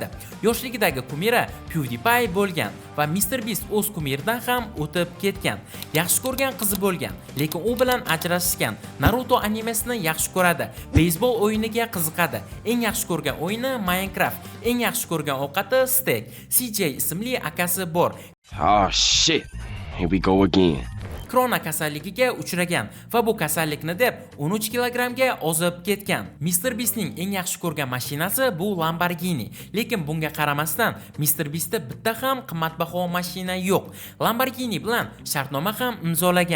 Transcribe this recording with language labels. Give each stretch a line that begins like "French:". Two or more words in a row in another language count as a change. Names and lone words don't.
Uzbek: Yoshligidagi kumiri PewDiePie bo'lgan va Mr. Beast o'z kumiridan ham o'tib ketgan. Yaxshi ko'rgan qizi bo'lgan, lekin u bilan ajrashishgan. Naruto animesini yaxshi ko'radi, beysbol o'yiniga qiziqadi. Eng yaxshi ko'rgan o'yini Minecraft, eng yaxshi ko'rgan ovqati steak. CJ ismli akasi bor.
English: Oh shit. Here we go again.
Uzbek: Krona kasalligiga uchragan va bu kasallikni deb 13 kilogramga ozib ketgan. Mr. Beastning eng yaxshi ko'rgan mashinasi bu Lamborghini, lekin bunga qaramasdan Mr. Beastda bitta ham qimmatbaho mashina yo'q. Lamborghini bilan shartnoma ham imzolagan.